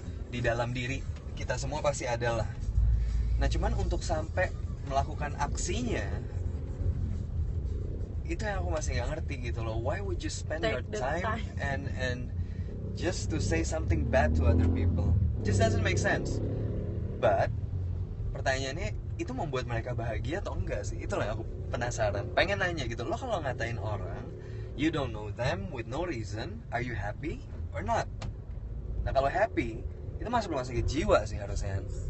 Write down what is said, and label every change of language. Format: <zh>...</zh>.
<id>Di dalam diri kita semua pasti ada lah. Nah cuman untuk sampai melakukan aksinya, itu yang aku masih nggak ngerti gitu loh.</id> <en>Why would you spend your Take the time time. and just to say something bad to other people? Just doesn't make sense. But</en> <id>pertanyaannya, itu membuat mereka bahagia atau enggak sih? Itulah yang aku penasaran. Pengen nanya gitu. Lo kalau ngatain orang,</id> <en>you don't know them with no reason, are you happy or not?</en> <id>Nah kalau happy, itu masuk rumah sakit jiwa sih harusnya.</id>